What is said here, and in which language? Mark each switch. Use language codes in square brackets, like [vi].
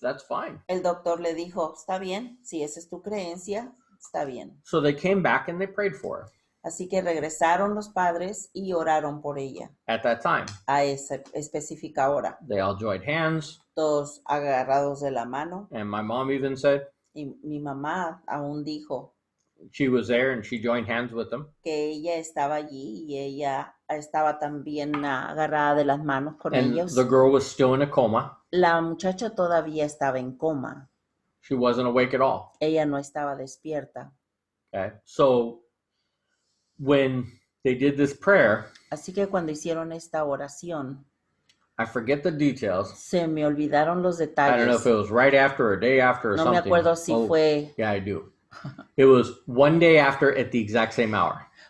[en] That's fine. [es] El doctor le dijo, está bien, si esa es tu creencia, está bien. [en] So they came back and they prayed for her [es] Así que regresaron los padres y oraron por ella [en] at that time. [es] a esa específica hora. [en] They all joined hands. [es] Todos agarrados de la mano. [en] And my mom even said [es] Y mi mamá aún dijo [en] she was there and she joined hands with them. [es] que ella estaba allí y ella estaba también agarrada de las manos con [en] And [es] ellos. [en] the girl was still in a coma. [es] La muchacha todavía estaba en coma. [en] She wasn't awake at all. [es] Ella no estaba despierta. [en] Okay. So when they did this prayer. [es] Así que cuando hicieron esta oración, [en] I forget the details. [es] se me olvidaron los [en] I don't know if [es] detalles. [en] it was right after or day after or [es] No me [en] something. [es] acuerdo si fue [en] Yeah, I do. It was one day after at the exact same hour.